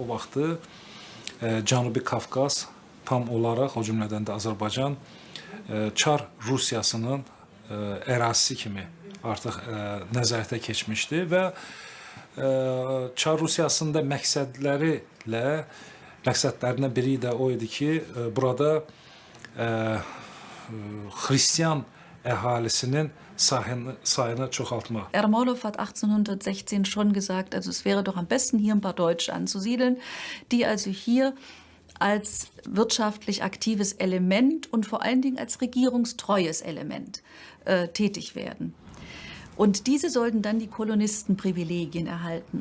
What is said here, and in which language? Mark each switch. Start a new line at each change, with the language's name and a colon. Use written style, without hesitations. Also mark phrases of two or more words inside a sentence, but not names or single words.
Azerbaijani: vaxtı Cənubi Qafqaz tam olaraq, o cümlədən də Azərbaycan, Çar Rusiyasının ərazisi kimi artıq nəzarətə keçmişdi və Çar Rusiyasında məqsədlərindən biri də o idi ki, burada Xristian əhalisinin sayını çoxaltmaq.
German: Ermolov hat 1816 schon gesagt, also es wäre doch am besten, hier ein paar Deutsche anzusiedeln, die also hier als wirtschaftlich aktives Element und vor allen Dingen als regierungstreues Element tätig werden. Und diese sollten dann die Kolonistenprivilegien erhalten.